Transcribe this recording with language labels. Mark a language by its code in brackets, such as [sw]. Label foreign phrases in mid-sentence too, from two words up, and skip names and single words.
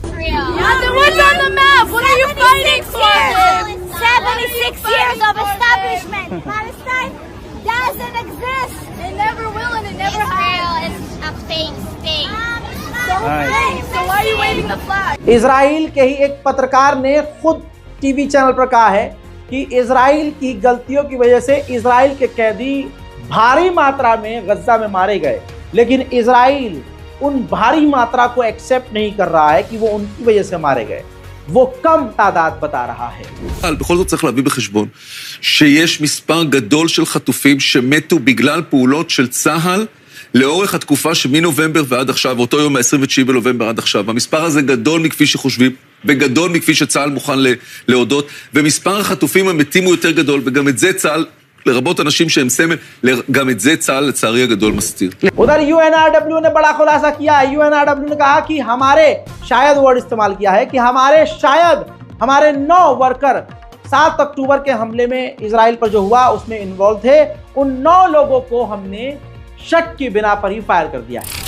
[en] 76 years of establishment. Palestine doesn't exist. It never will and it never has. Israel is a fake state. So why are you waving the flag? [hi] इजराइल के ही एक पत्रकार ने खुद [en] TV channel [hi] पर कहा है कि इजराइल की गलतियों की वजह से इजराइल के कैदी भारी मात्रा में गज्जा में मारे गए। लेकिन इजराइल उन भारी मात्रा को एक्सेप्ट नहीं कर रहा है कि वो उनकी वजह से मारे गए, वो कम तादाद बता रहा है। [he] בכל זאת צריך להביא בחשבון שיש מספר גדול של חטופים שמתו בגלל פעולות של צה"ל לאורך התקופה שמנובמבר ועד עכשיו, אותו יום ה-29 בנובמבר עד עכשיו. המספר הזה גדול מכפי שחושבים, וגדול מכפי שצה"ל מוכן להודות, ומספר החטופים המתים הוא יותר גדול, וגם את זה צה"ל, לרבות אנשים שהם סמל, גם את זה צה"ל לצערי הגדול מסתיר. [hi] उधर यूएनआरडब्ल्यू ने बड़ा खुलासा किया है। यूएनआरडब्ल्यू ने कहा कि हमारे, शायद वर्ड इस्तेमाल किया है कि हमारे 9 वर्कर 7 अक्टूबर के हमले में इजराइल पर जो हुआ उसमें इन्वॉल्व थे। उन 9 लोगों को हमने शक की बिना पर ही फायर कर दिया है।